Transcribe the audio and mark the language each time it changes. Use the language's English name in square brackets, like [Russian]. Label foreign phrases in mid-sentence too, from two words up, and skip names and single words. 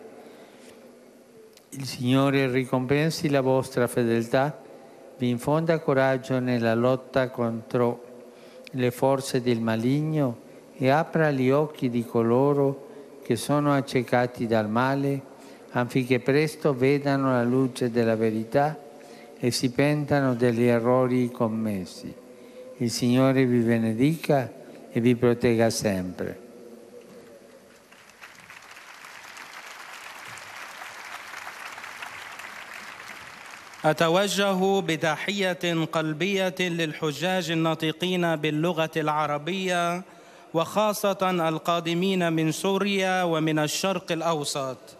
[Italian] Il Signore ricompensi la vostra fedeltà, vi infonda coraggio nella lotta contro le forze del maligno e apra gli occhi di coloro che sono accecati dal male, affinché presto vedano la luce della verità e si pentano degli errori commessi. Il Signore vi benedica e vi protegga sempre. [Arabic] أتوجه بتحية قلبية للحجاج الناطقين باللغة العربية، وخاصة القادمين من سوريا ومن الشرق الأوسط.